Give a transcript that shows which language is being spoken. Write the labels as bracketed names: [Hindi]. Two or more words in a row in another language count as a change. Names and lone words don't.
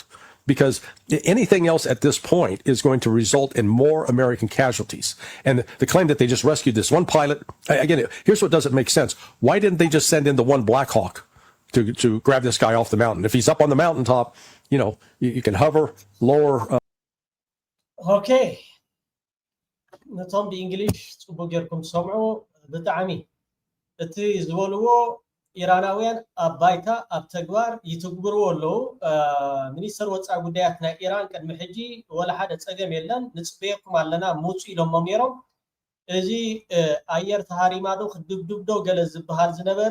[English] Because anything else at this point is going to result in more American casualties. And the claim that they just rescued this one pilot, again, here's what doesn't make sense. Why didn't they just send in the one Black Hawk to grab this guy off the mountain? If he's up on the mountaintop, you can hover, lower. Okay. [Tigrinya] ነቶም ብእንግሊሽ ጽቡቅ ጌርኩም ሰምዑ ብጣዕሚ እቲ ዝበልዎ ኢራናውያን ኣብ ባይታ ኣብ ተግባር ይትግብርዎ ኣለዉ ሚኒስተር ወፃኢ ጉዳያት ናይ ኢራን ቅድሚ ሕጂ ወላ ሓደ ፀገም የለን ንፅበየኩም ኣለና ሙፁ ኢሎሞም ነይሮም እዚ ኣየር ተሃሪማዶ ክድብድብዶ ገለ ዝበሃል ዝነበረ